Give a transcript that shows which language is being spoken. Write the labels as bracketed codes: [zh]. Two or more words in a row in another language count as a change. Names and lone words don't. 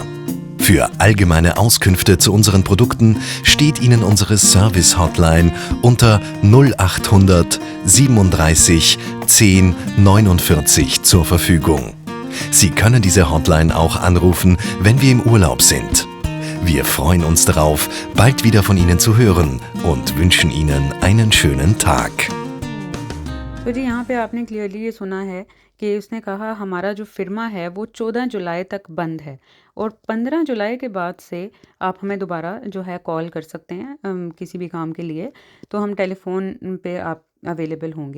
[de] Für allgemeine Auskünfte zu unseren Produkten steht Ihnen unsere Service-Hotline unter 0800 37 10 49 zur Verfügung. Sie können diese Hotline auch anrufen, wenn wir im Urlaub sind. Wir freuen uns darauf, bald wieder von Ihnen zu hören und wünschen Ihnen einen schönen Tag. [hi] तो जी यहाँ पे आपने क्लियरली ये सुना है कि उसने कहा हमारा जो फिर्मा है वो 14 जुलाई तक बंद है और 15 जुलाई के बाद से आप हमें दोबारा जो है कॉल कर सकते हैं किसी भी काम के लिए, तो हम टेलीफोन पे आप अवेलेबल होंगे।